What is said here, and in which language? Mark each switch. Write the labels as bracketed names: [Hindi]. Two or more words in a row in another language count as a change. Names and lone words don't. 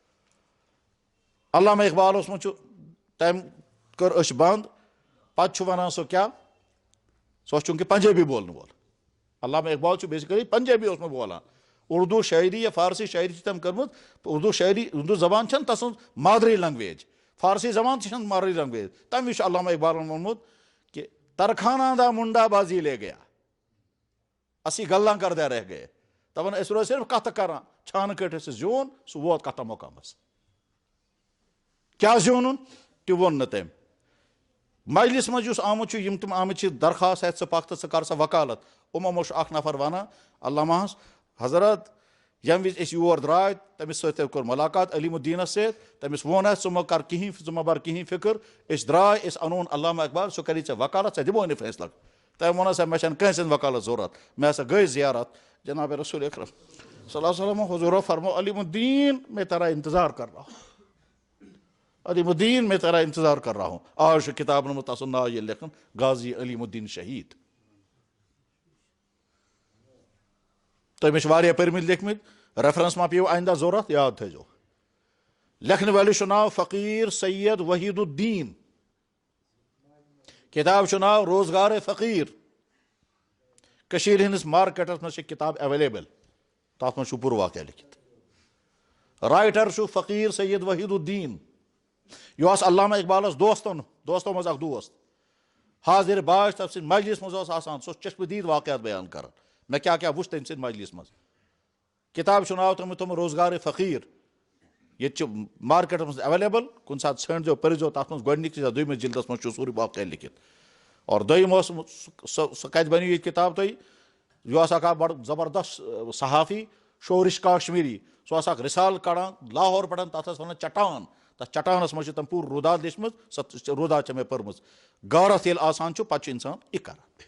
[Kashmiri] علامہ اقبالس منٛز چھُ تٔمۍ کٔر أچھ بنٛد پتہٕ چھُ ونان سُہ کیاہ سُہ اوس چوٗنٛکہِ پنجٲبی بولنہٕ وول علامہ اقبال چھُ بیسِکلی پنجٲبی اوسمُت بولان اردو شاعری یا فارسی شاعری چھِ تٔمۍ کٔرمٕژ اردو شاعری اردو زبان چھنہٕ تسٕنٛز مادری لنگویج فارسی زبان تہِ چھنہٕ مادری لنگویج تمہِ وِزِ چھُ علامہ اقبالن ووٚنمُت کہ [Punjabi] ترکھانہ دا منڈا بازی لے گیا اسی گلہ کردہ رہ گئے [Kashmiri] دپان أسۍ روزِ صرف کتھٕ کران چھانہٕ کٔٹھۍ ٲسۍ زیوٗن سُہ ووت کتھ مقامس کیٛاہ زیوٗنُن تہِ ووٚن نہٕ تٔمۍ مجلس منٛز یُس آمُت چھُ یِم تِم آمٕتۍ چھِ درخاست ہٮ۪تھ ژٕ پکھ تہٕ ژٕ کر سا وکالت یِمو منٛز چھُ اکھ نفر ونان علامہس حضرت ییٚمہِ وِزِ أسۍ یور درٛاے تٔمِس سۭتۍ تہِ کوٚر مُلاقات علیم الدینس سۭتۍ تٔمِس ووٚن اَسہِ ژٕ مہ کر کِہینۍ ژٕ مہ بر کِہینۍ فِکر أسۍ درٛاے أسۍ اَنون علامہ اقبال سُہ کری ژےٚ وکالت ژےٚ دِموے نہٕ فٲصلہٕ تٔمۍ ووٚن ہسا مےٚ چھنہٕ کٲنٛسہِ ہٕنٛز وکالت ضوٚرتھ مےٚ ہسا گٔے زیارت جناب رسول اکرم [Arabic] صلی اللہ علیہ وسلم [Kashmiri] حضورو فرمو علیم الدین [Urdu] میں تیرا انتظار کر رہا ہوں [Kashmiri] علیم الدین [Urdu] میں تیرا انتظار کر رہا ہوں [Kashmiri] آز چھُ کِتابن منٛز تسُنٛد ناو ییٚلہِ لیکھان غازی علیم الدین شہیٖد تۄہہِ مےٚ چھِ واریاہ پٔرمٕتۍ لیکھمٕتۍ ریفرنس ما پیٚیو آیندہ ضوٚرتھ یاد تھٲیزیو لیکھنہٕ وٲلِس چھُ ناو فقیٖر سید وحیٖد الدین کِتاب چھُ ناو روزگارے فقیٖر کٔشیٖرِ ہٕنٛدِس مارکیٹس منٛز چھِ کِتاب ایویلیبل تتھ منٛز چھُ پوٗرٕ واقعہ لیکھِتھ رایٹر چھُ فقیٖر سید وحیٖد الدین یہِ اوس علامہ اقبالس دوستو منٛز اکھ دوست حاضر باش تٔمۍ سٕنٛدِ مجلس منٛز اوس آسان سُہ اوس چشمہٕ دیٖد واقعات بیان کران مےٚ کیاہ کیاہ وُچھ تٔمۍ سٕنٛدِ مجلس منٛز کِتاب چھُ ناو تھوٚمُت روزگارے فقیٖر ییٚتہِ چھُ مارکیٹس منٛز ایویلیبل کُنہِ ساتہٕ ژھٲنٛڈزیو پٔرزیو تتھ منٛز گۄڈٕنِکِس یا دوٚیمِس جلدس منٛز چھُ سورُے واقعہ لیکھِتھ اور دوٚیِم اوس سۄ کتہِ بنیو ییٚتہِ کِتاب تۄہہِ یہِ اوس اکھ بڑٕ زبردست صحافی شورش کاشمیٖری سُہ اوس اکھ رِسالہٕ کڑان لاہور پٮ۪ٹھ تتھ ٲس ونان چٹان تتھ چٹانس منٛز چھِ تٔمۍ پوٗرٕ روٗداد لیچھمٕژ سۄ روٗداد چھےٚ مےٚ پٔرمٕژ غارت ییٚلہِ آسان چھُ پتہٕ چھُ انسان یہِ کران